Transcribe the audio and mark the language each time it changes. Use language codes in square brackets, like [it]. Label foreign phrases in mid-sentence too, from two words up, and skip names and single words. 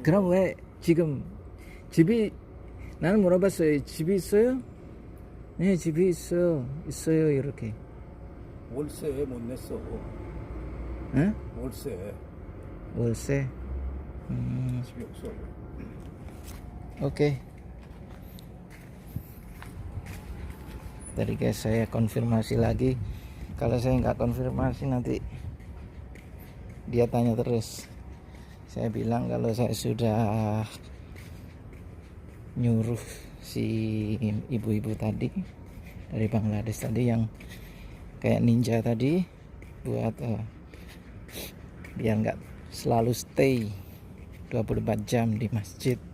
[ko] 그럼 왜 지금 집이 나는 물어봤어요. 집이 있어요? 네, 집이 있어요 이렇게. 월세 못 냈어. 응? 월세. 월세. 집이 없어. [id] Oke. Tadi guys saya konfirmasi lagi. Kalau saya nggak konfirmasi nanti dia tanya terus. Saya bilang kalau saya sudah nyuruh si ibu-ibu tadi dari Bangladesh tadi yang kayak ninja tadi buat biar nggak selalu stay 24 jam di masjid.